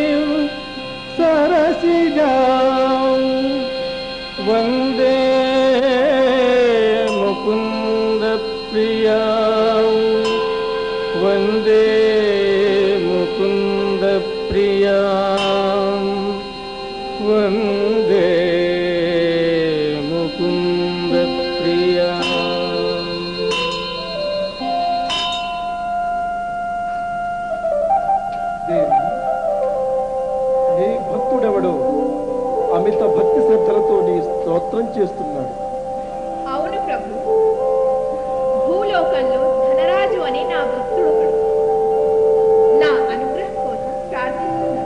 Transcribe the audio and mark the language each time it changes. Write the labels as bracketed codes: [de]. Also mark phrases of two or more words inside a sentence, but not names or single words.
[sa] सरसिजां वन्दे मुकुन्द प्रियां वन्दे मुकुन्द प्रियां वन्दे मुकुन्द प्रियां. [te] నీ భక్తుడెవడో అమిత భక్తి శ్రద్ధలతో నీ స్తోత్రం చేస్తున్నాడు. అవును ప్రభు, భూలోకంలో ధనరాజు అనే నా భక్తుడు నా అనుగ్రహం కోసం ప్రార్థిస్తున్నాడు.